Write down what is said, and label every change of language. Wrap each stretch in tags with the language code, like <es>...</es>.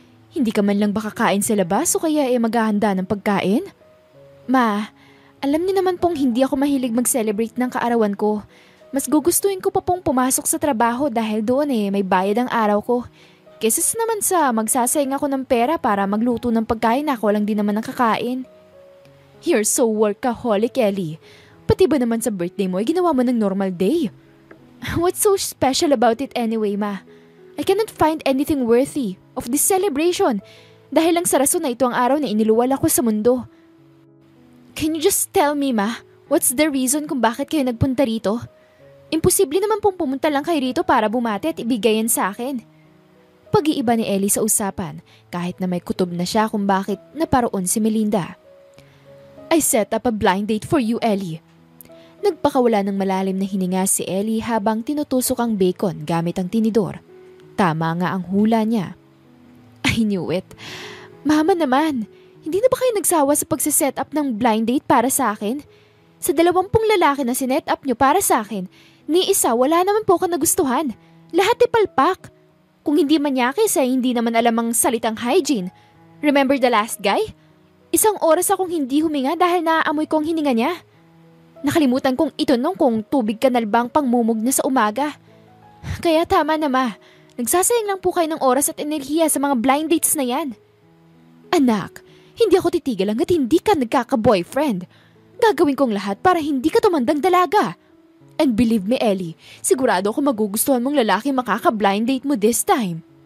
<tl>Hindi ka man lang ba kakain sa labas o kaya maghahanda ng pagkain? Ma, alam niyo naman pong hindi ako mahilig mag-celebrate ng kaarawan ko. Mas gugustuhin ko pa pong pumasok sa trabaho dahil doon may bayad ang araw ko. Kesa naman sa magsasayang ako ng pera para magluto ng pagkain na ako lang din naman ang kakain.</tl> <en>You're so workaholic, Ellie.</en> <tl>Pati ba naman sa birthday mo ay ginawa mo ng normal day?</tl> <en>What's so special about it anyway, ma? I cannot find anything worthy of this celebration</en> <tl>dahil lang sa rason na ito ang araw na iniluwal ako sa mundo.</tl> <en>Can you just tell me, ma, what's the reason</en> <tl>kung bakit kayo nagpunta rito? Imposible naman pong pumunta lang kayo rito para bumati at ibigay yan sa akin. Pag-iiba ni Ellie sa usapan kahit na may kutob na siya kung bakit naparoon si Melinda.</tl> <en>I set up a blind date for you, Ellie.</en> <tl>Nagpakawala ng malalim na hininga si Ellie habang tinutusok ang bacon gamit ang tinidor. Tama nga ang hula niya.</tl> <en>I knew it.</en> <tl>Mama naman, hindi na ba kayo nagsawa sa pagsiset up ng blind date para sa akin? Sa 20 lalaki na sinet up nyo para sa akin, ni isa wala naman po ka nagustuhan. Lahat palpak. Kung hindi manyakis ay hindi naman alam ang salitang hygiene.</tl> <en>Remember the last guy?</en> <tl>1 oras akong hindi huminga dahil naaamoy ko ang hininga niya. Nakalimutan kong itanong kung tubig kanal bang pangmumog na sa umaga. Kaya tama na ma. Nagsasayang lang po kayo ng oras at enerhiya sa mga blind dates na yan. Anak, hindi ako titigil hanggat hindi ka nagkaka-boyfriend. Gagawin kong lahat para hindi ka tumandang dalaga.</tl> <en>And believe me, Ellie,</en> <tl>sigurado ako magugustuhan mong lalaki makaka-blind date mo</tl> <en>this time.</en>